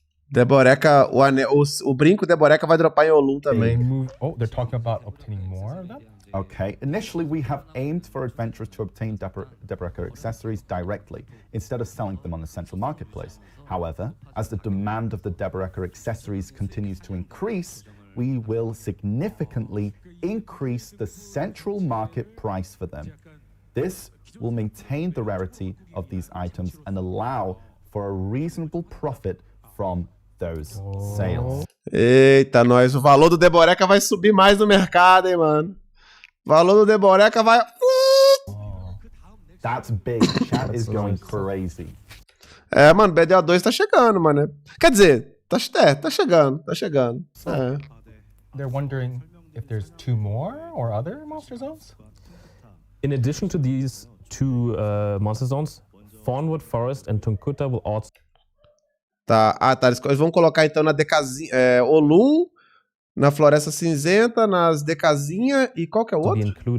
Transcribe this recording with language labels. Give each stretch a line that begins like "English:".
Portuguese: Deboraka, o brinco Deboraka vai dropar em Olum também.
English: Oh, they're talking about obtaining more of them? Okay, initially we have aimed for adventurers to obtain Deboraka accessories directly, instead of selling them on the central marketplace. However, as the demand of the Deboraka accessories continues to increase, we will significantly increase the central market price for them. This will maintain the rarity of these items and allow for a reasonable profit from those sales.
Portuguese: Eita, nós. O valor do Deboraka vai subir mais no mercado, hein, mano. O valor do Deboraka vai...
English: That's big. Chat is going crazy.
Portuguese: É, mano, BDA2 tá chegando, mano. Quer dizer, tá chegando. É.
English: They're wondering if there's 2 more or other monster zones? In addition to these 2 monster zones, Thornwood Forest and Tunkuta will also...
Portuguese: Tá, eles vão colocar então na DKzinha, Olum, na Floresta Cinzenta, nas DKzinha e qual que é o outro?